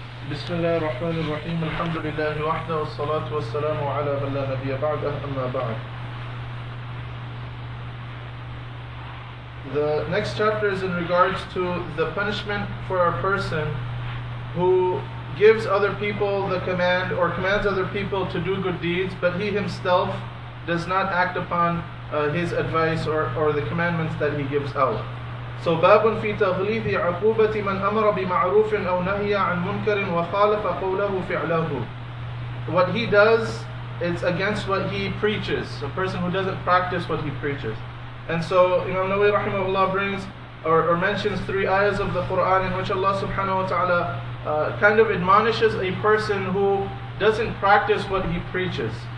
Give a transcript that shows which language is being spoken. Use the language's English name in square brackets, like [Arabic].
[Arabic] بسم الله الرحمن الرحيم الحمد لله وحده والصلاة والسلام على من لا نبي بعده أما بعد. [English] The next chapter is in regards to the punishment for a person who gives other people the command or commands other people to do good deeds, but he himself does not act upon his advice or the commandments that he gives out. [Arabic] So باب في تغليظ عقوبة من أمر بمعروف أو نهي عن منكر وخالف قوله فعله. [English] What he does is against what he preaches. A person who doesn't practice what he preaches. And so Imam Nawawi rahimahullah brings or mentions 3 ayahs of the Quran in which Allah subhanahu wa ta'ala kind of admonishes a person who doesn't practice what he preaches.